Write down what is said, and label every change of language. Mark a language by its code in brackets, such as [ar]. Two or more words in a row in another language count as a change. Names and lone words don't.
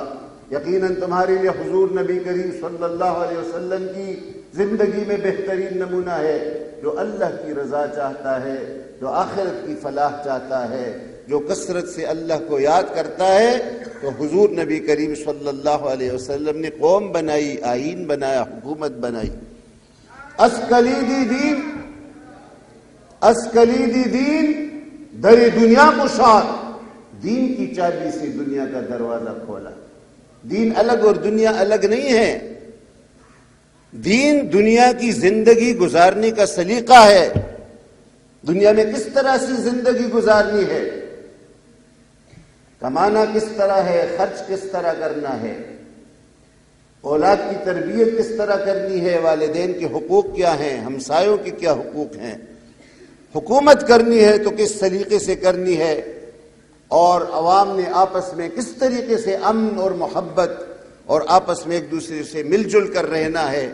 [ur] یقیناً تمہارے لیے حضور نبی کریم [ar] صلی اللہ علیہ وسلم [ur] کی زندگی میں بہترین نمونہ ہے، جو اللہ کی رضا چاہتا ہے، جو آخرت کی فلاح چاہتا ہے، جو کثرت سے اللہ کو یاد کرتا ہے۔ تو حضور نبی کریم [ar] صلی اللہ علیہ وسلم [ur] نے قوم بنائی، آئین بنایا، حکومت بنائی۔ [fa] اسکلیدی دین در دنیا گشاد، [ur] دین کی چابی سے دنیا کا دروازہ کھولا۔ دین الگ اور دنیا الگ نہیں ہے، دین دنیا کی زندگی گزارنے کا سلیقہ ہے۔ دنیا میں کس طرح سے زندگی گزارنی ہے، کمانا کس طرح ہے، خرچ کس طرح کرنا ہے، اولاد کی تربیت کس طرح کرنی ہے، والدین کے حقوق کیا ہیں، ہمسایوں کے کیا حقوق ہیں، حکومت کرنی ہے تو کس طریقے سے کرنی ہے، اور عوام نے آپس میں کس طریقے سے امن اور محبت اور آپس میں ایک دوسرے سے مل جل کر رہنا ہے۔